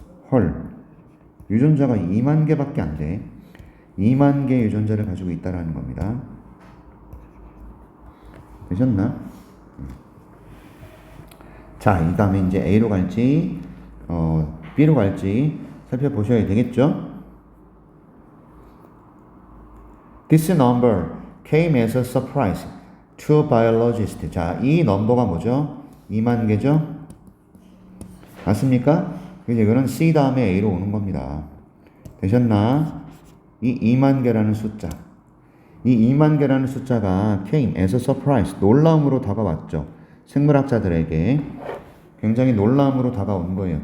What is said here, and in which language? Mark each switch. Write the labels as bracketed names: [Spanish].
[Korean] 헐, 유전자가 2만 개밖에 안 돼. 2만 개의 유전자를 가지고 있다라는 겁니다. 되셨나? 자, 이 다음에 이제 A로 갈지, B로 갈지 살펴보셔야 되겠죠? [English] This number came as a surprise to biologists. [Korean] 자, 이 넘버가 뭐죠? 2만 개죠? 맞습니까? 그래서 이거는 C 다음에 A로 오는 겁니다. 되셨나? 이 2만 개라는 숫자. 이 2만 개라는 숫자가 [English] came as a surprise. [Korean] 놀라움으로 다가왔죠. 생물학자들에게 굉장히 놀라움으로 다가온 거예요.